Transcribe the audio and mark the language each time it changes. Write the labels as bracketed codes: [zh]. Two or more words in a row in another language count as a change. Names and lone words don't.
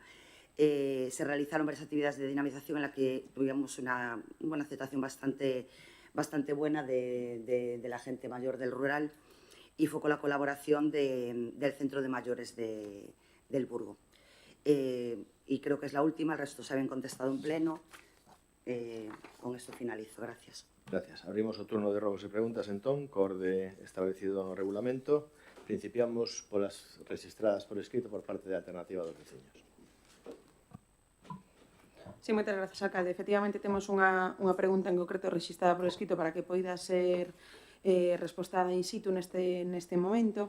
[es] se realizaron varias actividades de dinamización en las que tuvimos una aceptación bastante buena de la gente mayor del rural, y fue con la colaboración del Centro de Mayores del Burgo. Y creo que es la última, el resto se habían contestado en pleno. Con esto finalizo. Gracias. [gl] Gracias. Abrimos o turno de robos e preguntas, entón, co orde establecido no regulamento. Principiamos polas registradas por escrito por parte da Alternativa dos Veciños. Sí, moitas grazas, alcalde. Efectivamente, temos unha pregunta en concreto registrada por escrito para que poida ser respostada in situ neste momento.